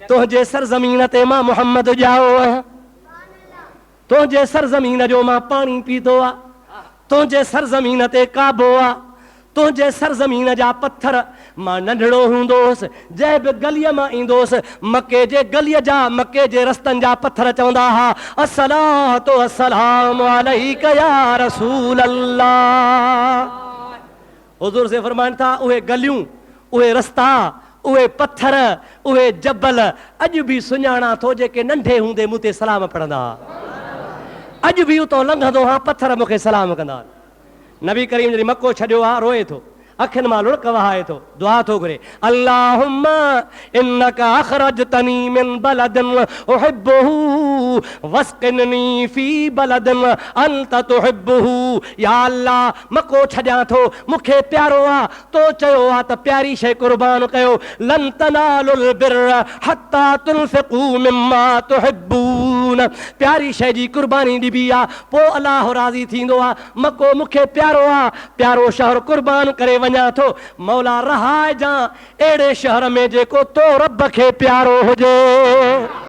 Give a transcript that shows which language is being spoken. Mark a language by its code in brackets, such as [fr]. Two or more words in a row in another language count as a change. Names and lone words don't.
[sd] तुंहिंजे सरज़मीन ते मां मुहम्मद ॼाओ आहियां। तुंहिंजे सरज़मीन जो मां पाणी पीतो आहे। तुंहिंजे सरज़मीन ते काबो आहे। तुझे सरजमीन जा पत्थर मां नंढड़ो हूंदोस जै बि गलीअ मां ईंदोस मके जे गलीअ जा मके जे रस्तनि जा पत्थर चवंदा हा [ar] الصلاة والسلام عليك يا رسول الله. [sd] हुजूर से फरमाइनि था उहे गलियूं उहे रस्ता उहे पत्थर उहे जबल अॼु बि सुञाणा थो जेके नंढे हूंदे मूं ते सलाम पढ़ंदा अॼु बि उतां लंघंदो हा पत्थर मूंखे सलाम कंदा। नबी करीम जॾहिं मको छॾियो आहे रोए थो अखियुनि मां लुड़क वहाए थो दुआ थो घुरे [ar] اللهم إنك أخرجتني من بلد أحبه وأسكني في بلد أنت تحبه. [sd] या अल्लाह मको छॾियां थो मूंखे प्यारो आहे तो चयो आहे त प्यारी शइ कुर्बान कयो [ar] لن تنالوا البر حتى تنفقوا مما تحبون. [sd] प्यारी शइ जी कुर्बानी ॾिबी आहे पोइ अल्लाह राज़ी थींदो आहे। मको मूंखे प्यारो आहे प्यारो शहर कुर्बान करे वञा थो मौला रहाए जा अहिड़े शहर में जेको तो रब खे प्यारो हुजे।